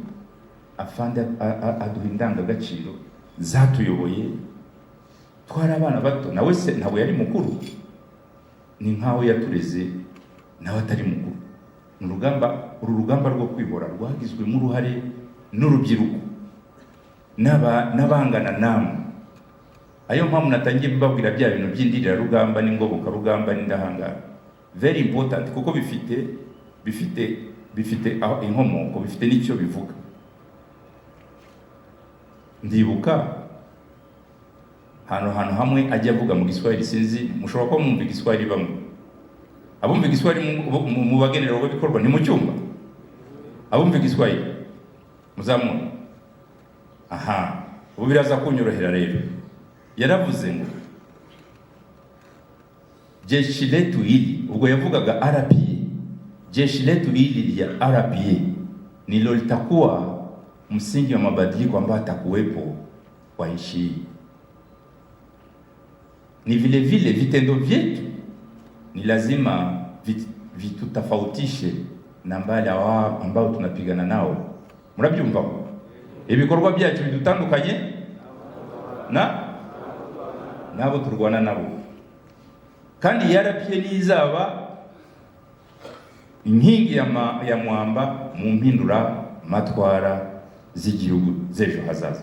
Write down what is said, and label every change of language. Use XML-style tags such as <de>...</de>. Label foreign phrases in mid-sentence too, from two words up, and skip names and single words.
<rw>Afande aduha indangagaciro zatuyoboye, twari abana bato, nawe se ntabwo yari mukuru, ni nkaho yatureze nawe atari mukuru. Uru rugamba rwo kwibora rwagizwemo uruhare n'urubyiruko n'abangana namwe. Ayo mpamvu natangiye mbabwira bya bintu by'indirira rugamba n'ingoboka rugamba n'indahangara,</rw> <en>very important,</en> <rw>kuko bifite aho inkomoko, bifite n'icyo bivuga. Ndibuka hantu hamwe ajya avuga mu Giswahili, sinzi mushobora ko mwumva Igiswahili bamwe, abumva Igiswahili mu bagenera bikorwa ni mu cyumba, abumva Igiswahili muzamuna. Aha, ubu biraza kunyorohera rero. Yaravuze ngo</rw> <sw>jeshi letu hili,</sw> <rw>ubwo yavugaga RPA,</rw> <sw>jeshi letu hili ya RPA nilo litakuwa msingi wa mabadiliko ambayo atakuwepo kwa nchi hii. Ni vile vile vitendo vyetu ni lazima vitutofautishe na mbali ambao tunapigana nao.</sw> <rw>Murabyumva ibikorwa byacu bidutandukanye nabo turwana nabo, kandi yarapye nizaba inkingi ya mwamba mu mpindura matwara z'igihugu z'ejo hazaza.</rw>